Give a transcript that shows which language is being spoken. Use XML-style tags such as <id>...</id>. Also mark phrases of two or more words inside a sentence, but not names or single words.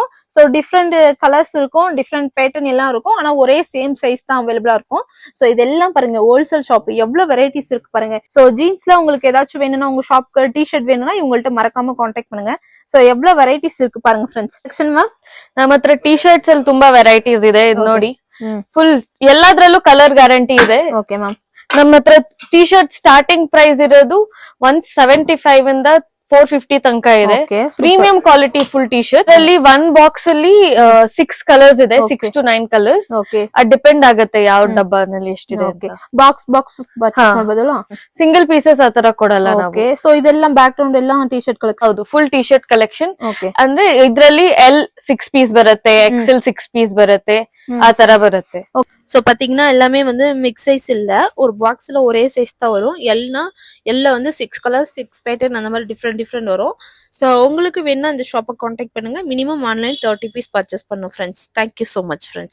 <ta>சோ</ta> <en>different colours</en> <ta>இருக்கும்,</ta> <en>different pattern</en> <ta>எல்லாம் இருக்கும். ஆனா ஒரே</ta> <en>same size</en> <ta>தான் அவைலபிளா இருக்கும். சோ இதெல்லாம் பாருங்க</ta> <en>wholesale shop,</en> <ta>எவ்வளவு வெரைட்டிஸ் இருக்கு பாருங்க. சோ ஜீன்ஸ்ல உங்களுக்கு ஏதாச்சும் வேணும்னா உங்க ஷாப்க்கு டி-ஷர்ட் வேணும்னா இவங்கள்ட்ட மறக்காம கான்டாக்ட் பண்ணுங்க. சோ எவ்வளவு வெரைட்டிஸ் இருக்கு பாருங்க ஃப்ரெண்ட்ஸ்.</ta> <en>section ma'am</en> <kn>ನಮ್ಮ ಹತ್ರ</kn> <en>T shirts</en> <kn>ಅಲ್ಲಿ ತುಂಬಾ ವೆರೈಟೀಸ್ ಇದೆ. ಇದ್ ನೋಡಿ ಫುಲ್ ಎಲ್ಲಾದ್ರಲ್ಲೂ</kn> <en>colour guarantee</en> <kn>ಇದೆ.</kn> <en>okay ma'am.</en> <kn>ನಮ್ಮ ಹತ್ರ</kn> <en>T shirt starting price</en> <kn>ಇರೋದು 175 ಇಂದ 450 ತನಕ ಇದೆ.</kn> <en>premium quality full T shirt</en> <kn>ಅಲ್ಲಿ</kn> <en>one box</en> <kn>ಅಲ್ಲಿ 6 ಕಲರ್ಸ್ ಇದೆ,</kn> <en>6 to 9 colours.</en> <kn>ಅದು ಡಿಪೆಂಡ್ ಆಗುತ್ತೆ ಯಾವ ಡಬ್ಬನಲ್ಲಿ ಎಷ್ಟಿದೆ ಅಂತ. ಬಾಕ್ಸ್ ಮಾಡ್ಬೋದಲ್ಲ,</kn> <en>single pieces</en> <kn>ಆತರ ಕೊಡಲ್ಲ ನಾವು. ಸೊ ಇದೆಲ್ಲ</kn> <en>back ground</en> <kn>ಎಲ್ಲ</kn> <en>T shirt collection.</en> <kn>ಹೌದು,</kn> <en>full T shirt collection.</en> <kn>ಅಂದ್ರೆ ಇದ್ರಲ್ಲಿ ಎಲ್ 6 ಪೀಸ್ ಬರುತ್ತೆ, ಎಕ್ಸೆಲ್ 6 ಪೀಸ್ ಬರುತ್ತೆ, ಆ ತರ ಬರುತ್ತೆ.</kn> <ta>சோ பாத்தீங்கன்னா எல்லாமே வந்து</ta> <en>mix size</en> <ta>இல்ல, ஒரு பாக்ஸ்ல ஒரே சைஸ் தான் வரும். எல்ல வந்து 6 கலர் 6 பேட்டர்ன் அந்த மாதிரி டிஃப்ரெண்ட் வரும். சோ உங்களுக்கு வேணா இந்த ஷாப்பை கான்டாக்ட் பண்ணுங்க.</ta> <en>minimum online 30 piece purchase</en> <ta>பண்ணும் ஃப்ரெண்ட்ஸ்.</ta> <en>thank you so much friends.</en>